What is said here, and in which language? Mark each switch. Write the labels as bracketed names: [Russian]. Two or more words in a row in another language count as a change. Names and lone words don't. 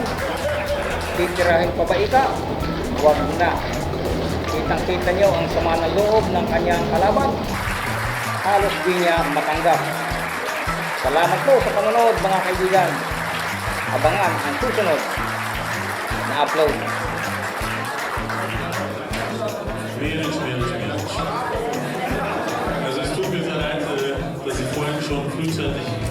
[Filipino] Titirahin pa ba ika? Huwag na. Kitang-kita nyo ang sama ng loob ng kanyang kalaban. Halos di niya matanggap. Salamat po sa panonood, mga kaibigan. Abangan ang susunod na upload. [German] Schwierig, schwierig, schwierig. Also es tut mir sehr leid, dass ich vorhin schon frühzeitig